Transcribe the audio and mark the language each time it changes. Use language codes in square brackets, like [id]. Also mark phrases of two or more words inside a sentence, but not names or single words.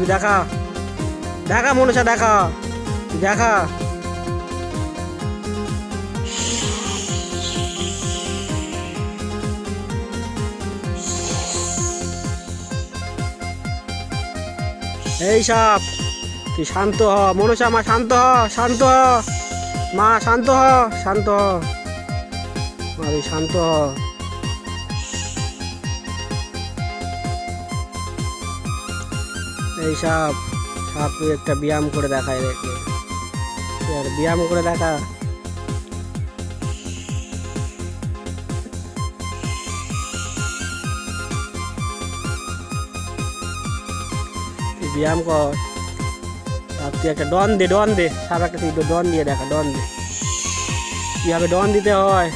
[bn] দেখা দেখা মনসা, দেখা দেখা। এই সাপ তুই শান্ত হ মনসা, মা শান্ত হ, শান্ত হ মা, শান্ত হ, শান্ত হ মা, তুই শান্ত হ। এই সাপ সাপ তুই একটা ব্যায়াম করে দেখায় দেখে, ব্যায়াম করে দেখা। ব্যায়াম কর সাপ, তুই একটা ডন দে, ডন দে সাপ, একটা তুই ডন দিয়ে দেখা, ডন দে কিভাবে ডন দিতে হয়।